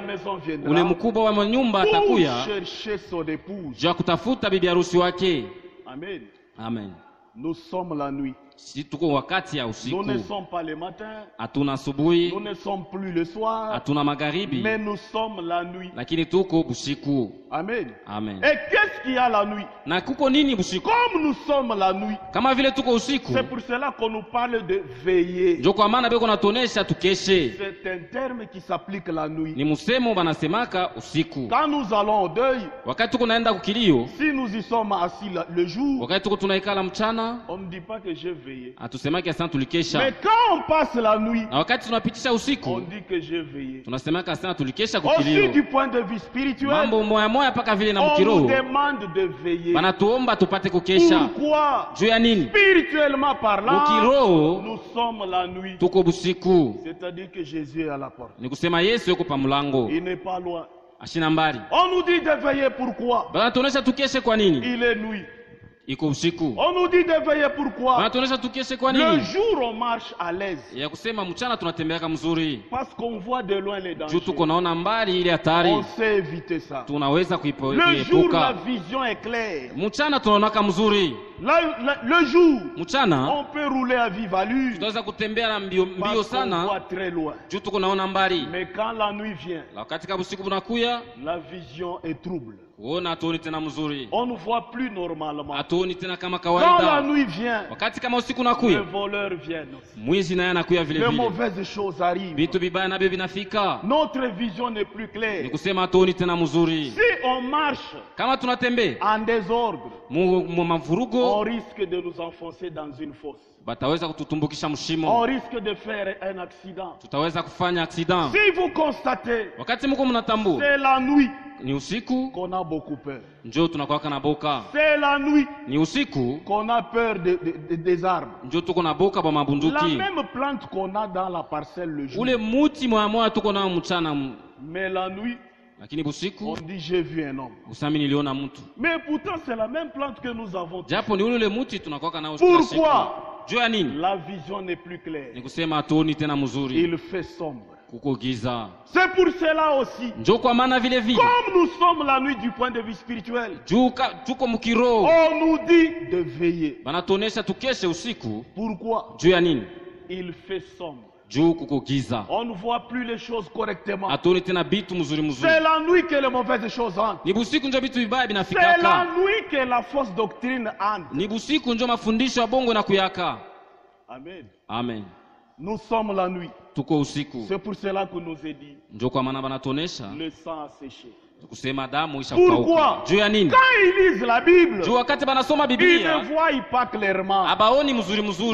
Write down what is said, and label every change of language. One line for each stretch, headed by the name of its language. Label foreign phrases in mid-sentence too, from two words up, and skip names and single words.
French: maison
Swahili: ule
French: viendra
Swahili: mkubwa wa nyumba
French: pour
Swahili: atakuya
French: chercher son épouse.
Swahili: juu ya kutafuta bibi harusi wake. Amen. Amen.
French: Nous sommes la nuit.
Swahili: Si tuko wakati ya
French: Nous
Swahili: usiku,
French: ne sommes pas le matin,
Swahili: hatuna asubuhi,
French: nous ne sommes plus le soir,
Swahili: hatuna magharibi,
French: mais nous sommes la nuit.
Swahili: lakini tuko busiku. Amen. Amen.
French: Et qu'est-ce qu'il y a la nuit?
Swahili: Na kuko nini busiku?
French: Comme nous sommes la nuit,
Swahili: Kama vile tuko usiku,
French: c'est pour cela qu'on nous parle de veiller.
Swahili: njo kwa maana beko natonesha tukeshe.
French: C'est un terme qui s'applique la nuit.
Swahili: Ni musemo banasemaka usiku.
French: Quand nous allons au deuil,
Swahili: Wakati tuko naenda kukilio,
French: si nous y sommes assis le jour,
Swahili: wakati tuko tunaikala mchana,
French: on ne dit pas que j'ai veillé.
Swahili: hatusemaki asana
French: Mais
Swahili: tulikesha.
French: quand on passe la nuit,
Swahili: Na wakati tunapitisha
French: on
Swahili: usiku,
French: dit que j'ai veillé.
Swahili: tunasemaka asana tulikesha
French: Aussi
Swahili: kukilio.
French: du point de vue spirituel,
Swahili: Mambo moya moya paka vile na
French: on nous
Swahili: mkiroho
French: demande de veiller.
Swahili: banatuomba tupate kukesha.
French: Pourquoi?
Swahili: Juu ya nini?
French: Spirituellement parlant,
Swahili: Mukiroho
French: nous sommes la nuit.
Swahili: tuko busiku,
French: C'est-à-dire que Jésus est à la porte.
Swahili: ni kusema Yesu yuko pa mlango,
French: Il n'est pas loin.
Swahili: ashina mbali.
French: On nous dit de veiller, pourquoi?
Swahili: Banatuonesha tukeshe kwa nini?
French: Il est nuit.
Swahili: iko usiku.
French: On nous dit de veiller pourquoi?
Swahili: Wanatuonesha tukeshe kwa
French: Le
Swahili: nini?
French: jour on marche à l'aise.
Swahili: Ya kusema mchana tunatembeaka mzuri.
French: Parce qu'on voit de loin les
Swahili: Juu
French: dangers.
Swahili: tuko naona mbali ile hatari.
French: On sait éviter ça.
Swahili: Tunaweza
French: Le jour la
Swahili: kuepuka.
French: vision est claire.
Swahili: Mchana tunaonaka mzuri.
French: Le jour
Swahili: Mchana
French: on peut rouler à vive allure.
Swahili: tunaweza kutembea na mbio
French: Parce qu'on
Swahili: sana.
French: voit très loin.
Swahili: Juu tuko naona mbali.
French: Mais quand la nuit vient,
Swahili: Na wakati kama usiku unakuya,
French: la vision est trouble.
Swahili: uona hatuoni tena mzuri.
French: On ne voit plus normalement.
Swahili: Hatuoni tena kama
French: Quand la
Swahili: kawaida.
French: nuit vient,
Swahili: Wakati kama usiku
French: les
Swahili: unakuya,
French: voleurs viennent aussi.
Swahili: mwizi naye anakuya vile
French: Les
Swahili: vile.
French: mauvaises choses arrivent.
Swahili: Vitu vibaya navyo vinafika.
French: Notre vision n'est plus
Swahili: Ni
French: claire.
Swahili: kusema hatuoni tena mzuri.
French: Si on marche
Swahili: Kama tunatembea
French: en désordre,
Swahili: mu
French: on
Swahili: mavurugo,
French: risque de nous enfoncer dans une fosse.
Swahili: bataweza kututumbukisha
French: On
Swahili: mshimo.
French: risque de faire un accident.
Swahili: Tutaweza kufanya accident.
French: Si vous constatez,
Swahili: Wakati mko mnatambua
French: c'est la nuit
Swahili: ni usiku,
French: qu'on a beaucoup peur.
Swahili: njoo tunakuwa na boka.
French: C'est la nuit
Swahili: Ni usiku,
French: qu'on a peur des armes.
Swahili: njoo tuko na boka ba
French: La
Swahili: mabunduki.
French: même plante qu'on a dans la parcelle le jour.
Swahili: Ule muti mwa tuko nao mchana,
French: Mais la nuit,
Swahili: lakini busiku
French: on dit j'ai vu un homme.
Swahili: usami niliona mtu.
French: Mais pourtant, c'est la même plante que nous avons.
Swahili: Japo ni ule muti tunakuwa nao kila siku.
French: Pourquoi?
Swahili: Juu ya nini?
French: La vision n'est plus
Swahili: Ni
French: claire.
Swahili: kusema hatuoni tena mzuri.
French: Il fait sombre.
Swahili: Kuko giza.
French: C'est pour cela aussi,
Swahili: Njoo kwa maana vile vile.
French: comme nous sommes la nuit du point de vue spirituel,
Swahili: Juu tuko mkiroho.
French: on nous dit de veiller.
Swahili: Banatuonesha tukeshe usiku.
French: Pourquoi?
Swahili: Juu ya nini?
French: Il fait sombre.
Swahili: Juu kuko giza.
French: On ne voit plus les choses correctement.
Swahili: Hatuoni tena bitu mzuri mzuri.
French: C'est la nuit que les mauvaises choses entrent.
Swahili: Ni busiku njo vitu vibaya
French: C'est la
Swahili: binafikaka.
French: nuit que la fausse doctrine entre.
Swahili: Ni busiku njo mafundisho ya bongo na kuyaka. Amen. Amen.
French: Nous sommes la nuit.
Swahili: Tuko usiku.
French: C'est pour cela que nous est dit,
Swahili: Njo kwa maana banatuonesha
French: le sang a séché.
Swahili: kusema damu isha
French: Pourquoi?
Swahili: kukauka. Juu ya nini?
French: Quand ils lisent la Bible,
Swahili: Juu wakati banasoma
French: ils
Swahili: Biblia
French: ne voient pas clairement
Swahili: abaoni mzuri mzuri.